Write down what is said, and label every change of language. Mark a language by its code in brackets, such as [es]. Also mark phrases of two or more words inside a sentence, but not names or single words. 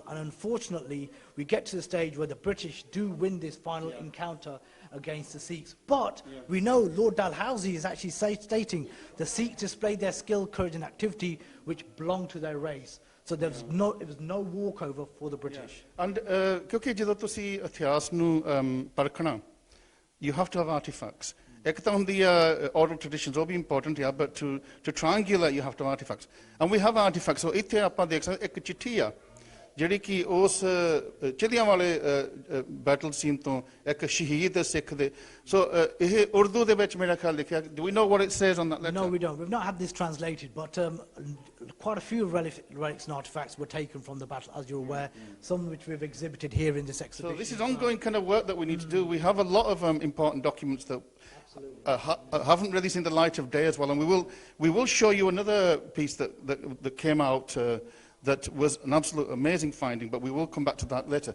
[en] And unfortunately, we get to the stage where the British do win this final encounter against the Sikhs. But we know Lord Dalhousie is actually stating the Sikhs displayed their skill, courage and activity which belonged to their race. So it was no walkover for the British. [pa] And ਕਿਉਂਕਿ ਜਦੋਂ ਤੁਸੀਂ ਇਤਿਹਾਸ ਨੂੰ ਪਰਖਣਾ, [en] you have to have artifacts. [pa] ਇੱਕ ਤਾਂ ਹੁੰਦੀ ਆ [en] oral traditions, [pa] ਉਹ ਵੀ important ਆ, [en] but to triangulate you have to have artifacts. And we have artifacts. [pa] So ਇੱਥੇ ਆਪਾਂ ਦੇਖ ਸਕਦੇ ਇੱਕ ਚਿੱਠੀ ਆ ਜਿਹੜੀ ਕਿ ਉਸ ਚਿਲਿਆਂ ਵਾਲੇ [en] battle scene [pa] ਤੋਂ ਇੱਕ ਸ਼ਹੀਦ ਸਿੱਖ ਦੇ, ਸੋ ਇਹ ਉਰਦੂ ਦੇ ਵਿੱਚ ਮੇਰਾ ਖਿਆਲ ਲਿਖਿਆ. [en] Do we know what it says on that letter? No, we don't. We've not had this translated, but quite a few relics and artifacts were taken from the battle, as you're aware, some which we've exhibited here in this exhibition. So this is ongoing kind of work that we need to do. We have a lot of important documents that haven't really seen the light of day as well, and we will show you another piece that came out that was an absolute amazing finding, but we will come back to that later.